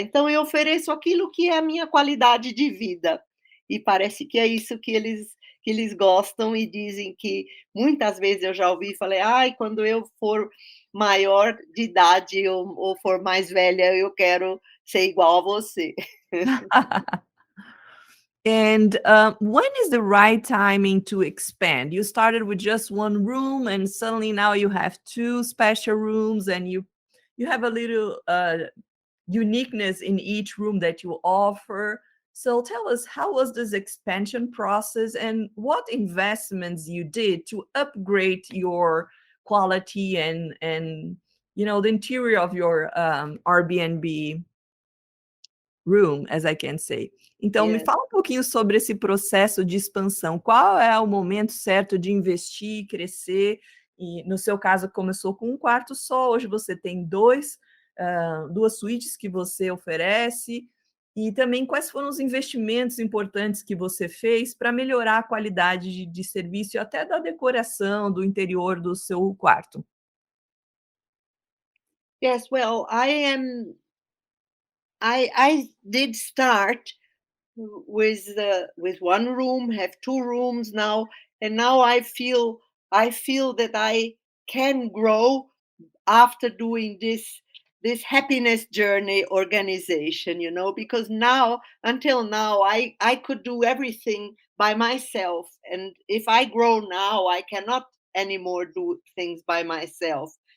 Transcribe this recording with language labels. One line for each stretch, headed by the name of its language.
Portuguese: Então eu ofereço aquilo que é a minha qualidade de vida, e parece que é isso que eles gostam, e dizem que muitas vezes eu já ouvi e falei: "Ai, quando eu for maior de idade ou for mais velha, eu quero ser igual a você".
English: And when is the right timing to expand? You started with just one room, and suddenly now you have two special rooms, and you have a little uniqueness in each room that you offer. So tell us, how was this expansion process, and what investments you did to upgrade your quality and the interior of your Airbnb room, as I can say.
Portuguese: Então, me
English: Yes.
Portuguese: fala um pouquinho sobre esse processo de expansão. Qual é o momento certo de investir, crescer? E no seu caso começou com um quarto só, hoje você tem 2, 2 suítes que você oferece. E também quais foram os investimentos importantes que você fez para melhorar a qualidade de serviço e até da decoração do interior do seu quarto?
English: Yes, well, I did start with one room, have two rooms now, and now I feel that I can grow after doing this happiness journey organization, because now, until now, I could do everything by myself, and if I grow now, I cannot anymore do things by myself.